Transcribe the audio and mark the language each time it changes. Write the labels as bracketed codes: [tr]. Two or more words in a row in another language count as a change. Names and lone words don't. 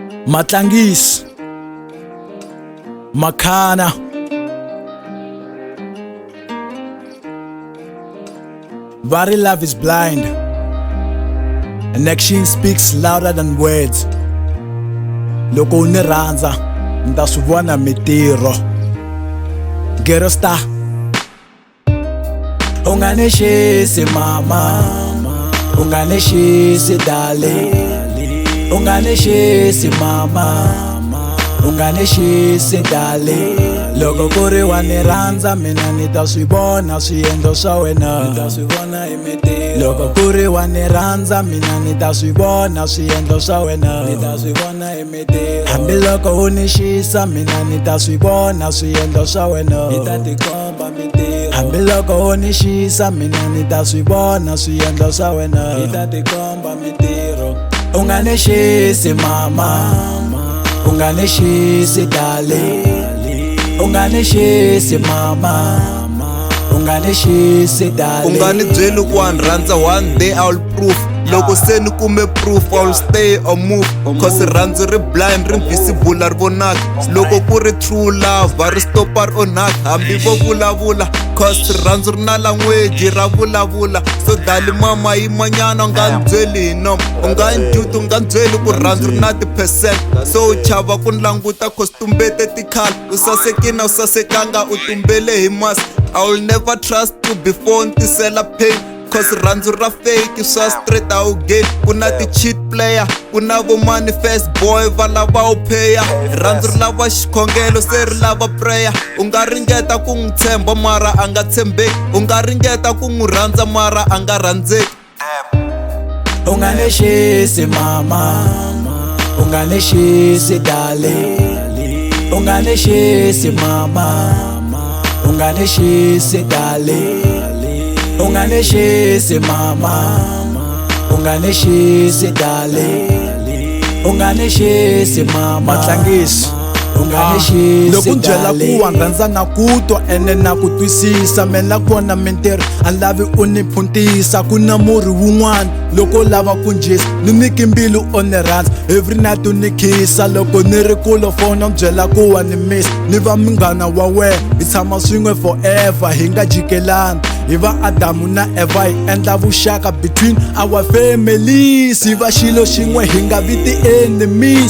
[ts] Matlangis, Makhana. [en] Very love is blind, and action speaks louder than words. [ts] Loko uni rhandza ni ta swi vona mintirho. [en] Ghetto star. [ts] Ungani Xisi mama, Ungani Xisi darling, Ungani Xisi mama, Ungani Xisi darling. Loko ku ri wa ni rhandza mina ni ta swi vona swiendlo swa wena, ni ta swi vona hi mintirho. Loko ku ri wa ni rhandza mina ni ta swi vona swiendlo swa wena, ni ta swi vona hi mintirho. Hambiloko u ni xisa mina ni ta swi vona swiendlo swa wena, ni ta tikomba mintirho. Hambiloko u ni xisa mina ni ta swi vona swiendlo swa wena, ni ta tikomba mintirho. Ungani Xisi mama, Ungani Xisi darling, Ungani Xisi mama, Ungani Xisi darling. Ungani byeli ku wa ni rhandza, [en] one day I'll prove. [ts] Loko se ni kume proof [en] I'll stay or move, [ts] cause rhandzu ri blind ri invisible ri vonaka. Loko ku ri [en] true love [ts] va ri stopa ri onhaka, hambi vo vulavula cause rhandzu ri na language ra vulavula. So dali mama yimanyana u nga ni byeli hi nomo, u nga ni dyuti u nga ni byeli ku rhandzu ri na ti-percent. So u chava ku ni languta cause tumbete tikhala, u sasekina u sasekanga u tumbele hi masi. [en] I will never trust you before [ts] ni tisela [en] pain, cause [ts] rhandzu ra [en] fake swa straight [ts] a wu [en] gain. [ts] Ku na ti- [en] cheat player, [ts] ku na vo [en] manifest boy [ts] va lava u paya. Rhandzu ri lava xikhongelo se ri lava prayer. U nga ringeta ku n'wi tshemba mara a nga tshembeki, u nga ringeta ku n'wi rhandza mara a nga rhandzeki. Ungani Xisi mama, Ungani Xisi darling, Ungani Xisi mama, Ungani Xisi darling, Ungani Xisi mama, Ungani Xisi darling, Ungani Xisi mama. Matlangis, Ungani Xisi loko byela ku wa rhandza na ku twa ene na ku twisisa, mena kona mintirho a lavi u ni phuntisa. Ku na murhi wun'wana loko lava ku njisa, ni niki mbilu o ni rhandza [en] every night [ts] u ni khisa. Loko ni ri kulo fona byela ku wa ni miss, ni va munghana wa wena hi tshama swin'we forever, hi nga jikelani. Hi va Adamu na Eva hi endla vuxaka [en] between our families, [ts] hi va xilo xin'we hi nga vi ti-enemies.